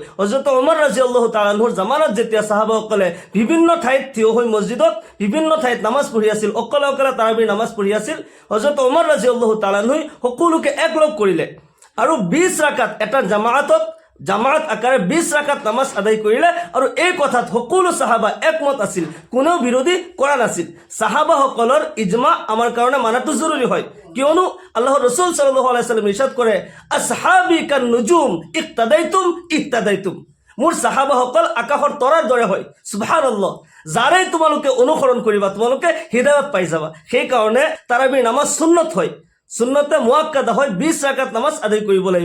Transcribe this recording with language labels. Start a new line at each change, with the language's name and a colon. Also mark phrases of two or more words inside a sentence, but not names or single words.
Assamese: হযরত ওমৰ
Arabic: رضي الله تعالى عنه
Assamese: জামানত যেতিয়া সাহাবাসকলে বিভিন্ন ঠাইত থিয় হৈ মছজিদত বিভিন্ন ঠাইত নামাজ পঢ়ি আছিল, অকলে অকলে তাৰাবিৰ নামাজ পঢ়ি আছিল, হযরত ওমৰ
Arabic: رضي الله تعالى عنه
Assamese: সকলোকে একলগ কৰিলে আৰু 20 ৰাকাত এটা জামাত আকাৰে 20 ৰাকাত নামাজ আদায় কৰিলে। আৰু এই কথাত সকলো সাহাবা একমত আছিল, কোনো বিৰোধী কৰা নাছিল। সাহাবাসকলৰ ইজমা আমাৰ কাৰণে মানাটো জৰুৰী হয়, কিয়নো আল্লাহৰ ৰাসূল
Arabic: صلى الله عليه وسلم
Assamese: ইৰশাদ কৰে,
Arabic: أصحابي كالنجوم اقتديتم.
Assamese: মোৰ সাহাবাসকল আকাশৰ তৰাৰ দৰে হয়। সুবহানাল্লাহ, যাৰে তোমালোকে অনুসৰণ কৰিবা তোমালোকে হিদায়াত পাই যাবা। সেইকাৰণে তাৰাবিৰ নামাজ সুন্নত হয়, সুন্নতে মুআক্কাদা হয়। 20 ৰাকাত নামাজ আদায় কৰিব লাগিব।